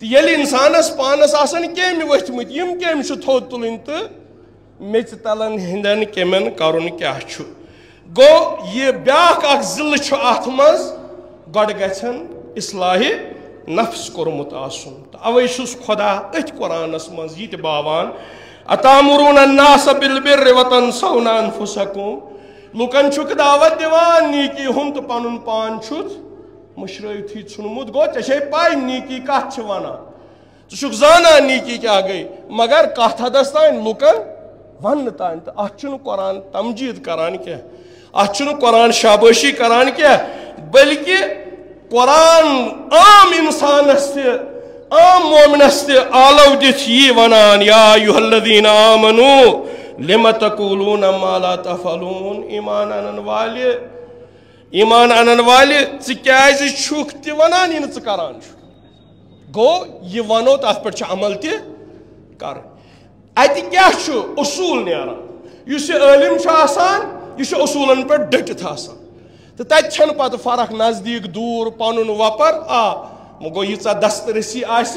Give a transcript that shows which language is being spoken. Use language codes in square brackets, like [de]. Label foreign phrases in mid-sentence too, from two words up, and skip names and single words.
[ks] تہٕ ییٚلہِ انسانس پانس آسن کیٚمۍ ؤتھمٕتۍ یِم کیٚمۍ چھِ تھوٚد تُلٕنۍ تہٕ میٚژِ تلن ہٕنٛدٮ۪ن کیٚمٮ۪ن کرُن کیاہ چھُ گوٚو یہِ بیاکھ اکھ ضلعہٕ چھُ اتھ منٛز گۄڈٕ گژھن اصلاحِ نفس کوٚرمُت آسُن تہٕ اوے چھُس خۄدا أتھۍ قرآنس منٛز یہِ تہِ باوان [ar] اتامرون الناس بالبر وتنسون انفسکم [ks] لُکن چھُکھ دعوت دِوان نیٖکی ہُنٛد تہٕ پنُن پان چھُتھ مٔشرٲوتھٕے ژھُنمُت گوٚو ژےٚ چھے پاے نیٖکی کتھ چھِ ونان ژٕ چھُکھ زانان نیٖکی کیاہ گٔے مگر کتھ حدس تانۍ لُکن وننہٕ تانۍ تہٕ اتھ چھُنہٕ قرآن تمجیٖد کران کینٛہہ اتھ چھُنہٕ قرآن شابٲشی کران کینٛہہ بلکہِ قرآن عام انسانس تہِ عام مومنس تہِ آلو دِتھ یی ونان [ar] یا ایُہا الذین آمنوا لم تقولون ما لا تفعلون [ks] ایمان انن والہِ ژٕ کیازِ چھُکھ تہِ ونان یہِ نہٕ ژٕ کران چھُکھ گوٚو یہِ ونو تتھ پٮ۪ٹھ چھِ عمل تہِ کرٕنۍ اتہِ کیاہ چھُ اصوٗل نیران یُس یہِ عٲلِم چھُ آسان یہِ چھُ اصوٗلن پٮ۪ٹھ ڈٔٹِتھ آسان تہٕ تتہِ چھنہٕ پتہٕ فرق نزدیٖک دوٗر پنُن وۄپر وۄنۍ گوٚو ییٖژاہ دسترسی آسہِ